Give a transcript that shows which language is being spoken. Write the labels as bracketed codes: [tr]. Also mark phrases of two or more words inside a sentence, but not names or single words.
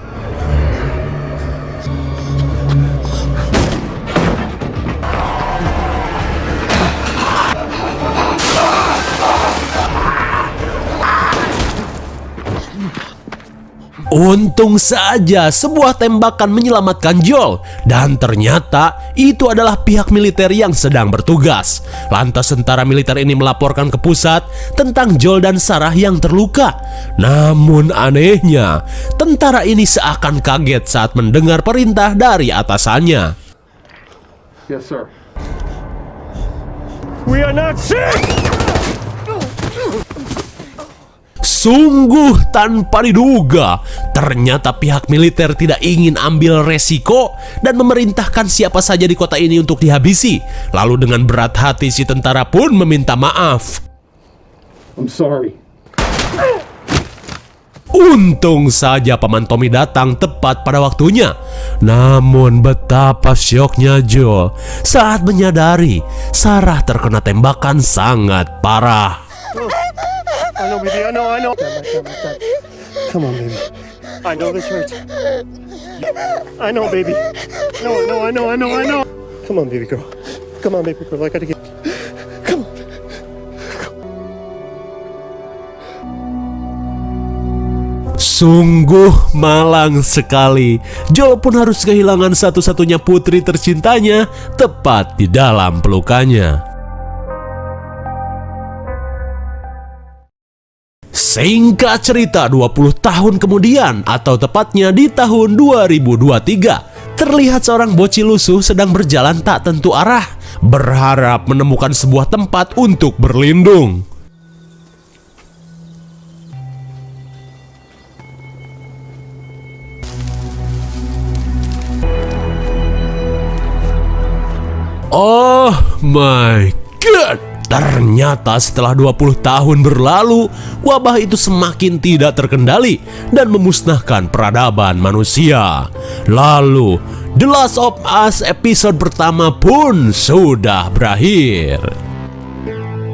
[id] Untung saja sebuah tembakan menyelamatkan Joel, dan ternyata itu adalah pihak militer yang sedang bertugas. Lantas tentara militer ini melaporkan ke pusat tentang Joel dan Sarah yang terluka. Namun anehnya, tentara ini seakan kaget saat mendengar perintah dari atasannya. [en] Yes, sir. We are not sick! [id] Sungguh tanpa diduga, ternyata pihak militer tidak ingin ambil resiko dan memerintahkan siapa saja di kota ini untuk dihabisi. Lalu dengan berat hati si tentara pun meminta maaf. [en] I'm sorry. [id] Untung saja Paman Tommy datang tepat pada waktunya. Namun betapa syoknya Joel saat menyadari Sarah terkena tembakan sangat parah. [en] I know, baby, I know. Come on, baby. I know this hurts. I know, baby. No, I know. Come on, baby girl. Come on, baby girl. I gotta get... Come on. [id] Sungguh malang sekali. Joel pun harus kehilangan satu-satunya putri tercintanya tepat di dalam pelukannya. Singkat cerita, 20 tahun kemudian, atau tepatnya di tahun 2023, terlihat seorang bocil lusuh sedang berjalan tak tentu arah, berharap menemukan sebuah tempat untuk berlindung. [en] Oh my god! [id] Ternyata setelah 20 tahun berlalu, wabah itu semakin tidak terkendali dan memusnahkan peradaban manusia. Lalu, The Last of Us episode pertama pun sudah berakhir. Bagaimana?